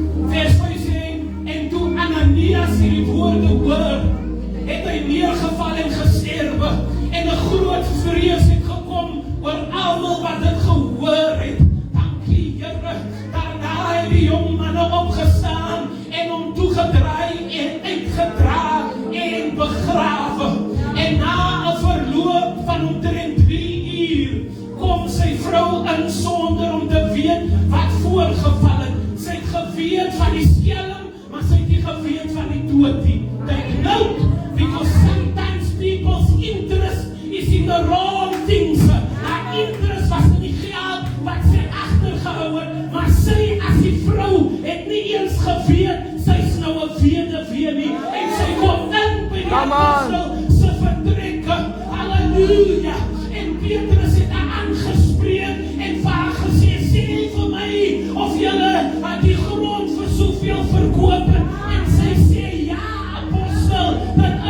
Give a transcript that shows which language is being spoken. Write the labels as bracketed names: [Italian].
[Afrikaans] Vers 5 sê, en toe Ananias hierdie woorde hoor, het hy neergeval en gesterwe, en 'n groot vrees het gekom oor almal wat dit gehoor het. Dankie Here, daarna het die jong manne opgestaan en hom toegedraai en uitgedra en begrawe. En na 'n verloop van omtrent 3 uur kom sy vrou in sonder om te weet wat voorgeval het. Sy het geweet van die skelm, maar sy het nie geweet van die dood nie. [English] Take note, because sometimes people's interest is in the wrong things. [Afrikaans] Haar interest was in die geld wat sy agtergehou het, maar sy as die vrou het nie eens geweet, sy's nou 'n weduwee nie, en sy kom in by die [English] Come on. [Afrikaans] apostel se vertrekke. Halleluja. En Petrus het haar aangespreek en vir haar gesê, sê vir my of julle die grond vir soveel verkoop het. En sy sê, ja, apostel, dit